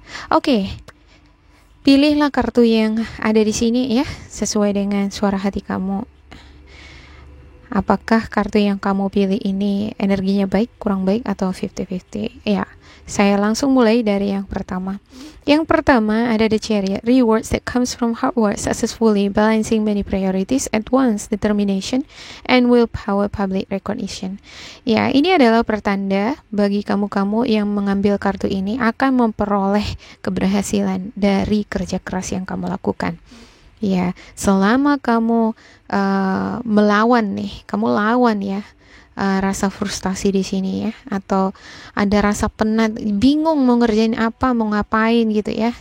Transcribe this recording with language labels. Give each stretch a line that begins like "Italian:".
Indonesian: Oke, pilihlah kartu yang ada di sini ya, sesuai dengan suara hati kamu. Apakah kartu yang kamu pilih ini energinya baik, kurang baik, atau 50-50? Ya, saya langsung mulai dari yang pertama. Yang pertama ada
English: The Chariot, rewards that comes from hard work successfully balancing many priorities at once, determination and willpower, public recognition.
Indonesian: Ya, ini adalah pertanda bagi kamu-kamu yang mengambil kartu ini akan memperoleh keberhasilan dari kerja keras yang kamu lakukan. Ya, selama kamu melawan nih, kamu lawan ya rasa frustasi di sini ya, atau ada rasa penat, bingung mau ngerjain apa, mau ngapain gitu ya.